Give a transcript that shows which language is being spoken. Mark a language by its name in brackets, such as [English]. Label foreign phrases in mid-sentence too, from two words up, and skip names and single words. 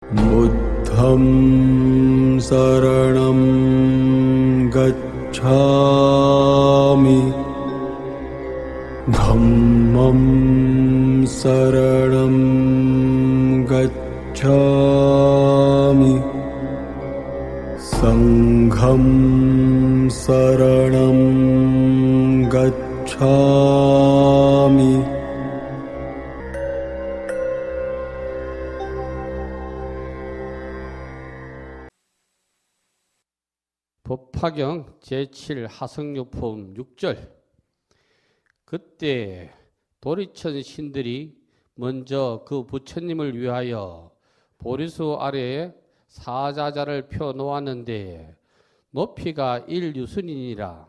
[Pali] 부द्धं शरणं गच्छामि धम्मं शरणं गच्छामि संघं शरणं गच्छामि [Korean] 법화경 제7 하성유품 6절. 그때 도리천 신들이 먼저 그 부처님을 위하여 보리수 아래에 사자자를 펴 놓았는데 높이가 1유순이니라.